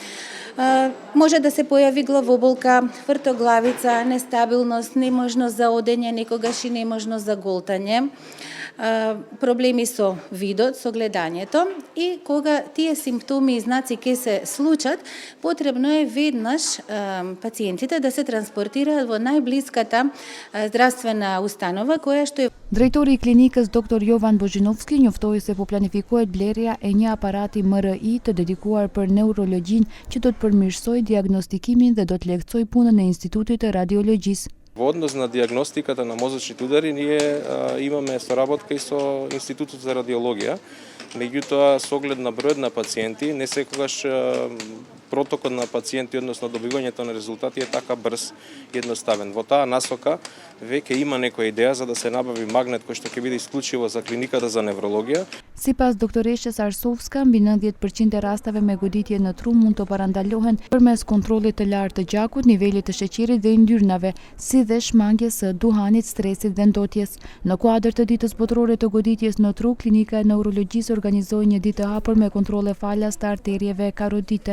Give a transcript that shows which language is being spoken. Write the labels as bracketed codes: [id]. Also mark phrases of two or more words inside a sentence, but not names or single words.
[mk] Може да се појави главоболка, твртоглавица, нестабилност, неможност за одење, некогаш и неможност за голтање, проблеми со видот, со гледањето, и кога тие симптоми и знаци ќе се случат, потребно е веднаш пациентите да се транспортираат во најблиската здравствена установа која што е. [sq] Drejtori i klinikës Dr. Jovan Bozhinovski njoftoi se po planifikohet blerja e një aparati MRI të dedikuar për neurologjinë që do të përmirësojë diagnostikimin dhe do të lehtësojë punën e Institutit të Radiologjisë. [mk] Во однос на диагностиката на мозочните удари, ние имаме соработка и со Институтот за радиологија. Меѓутоа, со оглед на бројот на пациенти, не секогаш протокот на пациенти, односно добивањето на резултати е така брз и едноставен. Во таа насока веќе има некоја идеја за да се набави магнет кој што ќе биде исклучиво за клиниката за неврологија. [sq] Sipas doktoreshës Arsovska, mbi 90% e rasteve me goditje në tru mund të parandalohen përmes kontrollit të lartë të gjakut, nivelit të sheqerit dhe yndyrnave, si dhe shmangjes së duhanit, stresit dhe ndotjes. Në kuadër të ditës botërore të goditjes në tru, Klinika e Neurologjisë organizoi një ditë të hapur me kontrolle falas të arterieve karodite.